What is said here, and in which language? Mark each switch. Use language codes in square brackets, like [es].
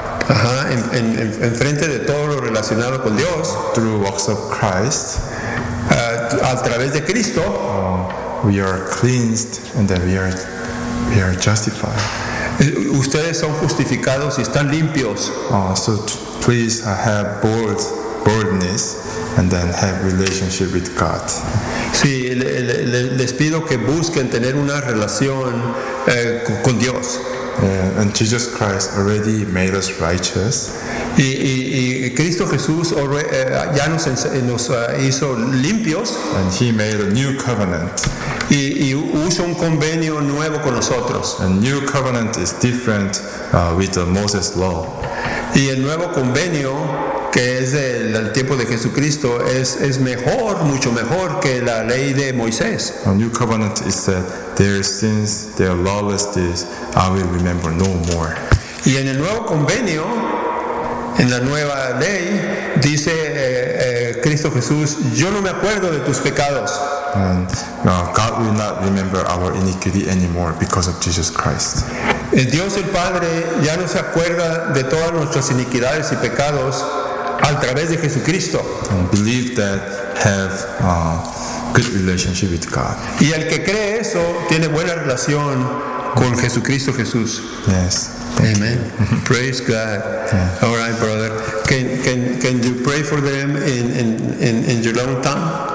[es] En frente de todo lo relacionado con Dios, [en] through works of Christ, [es] a través de Cristo, [en] we are cleansed and then we are justified. [es] Ustedes son justificados y están limpios. [en] So please have boldness and then have relationship with God. [es] Sí, les pido que busquen tener una relación con Dios. [en] And Jesus Christ already made us righteous. [es] Y Cristo Jesús ya nos hizo limpios. [en] And he made a new covenant. [es] Y hizo un convenio nuevo con nosotros. [en] A new covenant is different with the Moses law. [es] Y el nuevo convenio que es del tiempo de Jesucristo es mejor, mucho mejor que la ley de Moisés. [en] A new covenant is that their sins, their lawlessness, I will remember no more. [es] Y en el nuevo convenio, en la nueva ley, dice Cristo Jesús, yo no me acuerdo de tus pecados. [en] And God will not remember our iniquity anymore because of Jesus Christ. [es] El Dios el Padre ya no se acuerda de todas nuestras iniquidades y pecados a través de Jesucristo. [en] And believe that have a good relationship with God. [es] Y el que cree eso tiene buena relación con Jesucristo Jesús. [en] Yes. Amen. Praise God. Yeah. All right, brother. Can you pray for them in your own tongue?